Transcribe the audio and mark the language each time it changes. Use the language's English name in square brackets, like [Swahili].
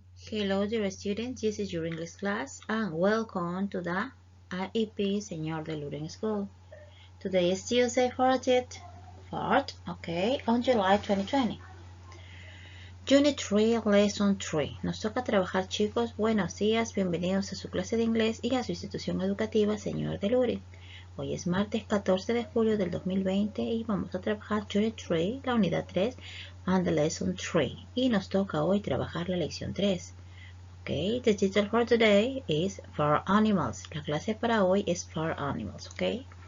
[English] Hello dear students, this is your English class and welcome to the IEP Señor de Lourens School. Today is Tuesday 4th, okay, on July 2020. Unit 3, Lesson 3. [Spanish] Nos toca trabajar, chicos. Buenos días, bienvenidos a su clase de inglés y a su institución educativa Señor de Lourens. Hoy es martes 14 de julio del 2020 y vamos a trabajar Unit 3, la unidad 3, [English] and the Lesson 3. [Spanish] Y nos toca hoy trabajar la lección 3. [English] Okay, the title for today is For Animals. [Spanish] La clase para hoy es For Animals, okay?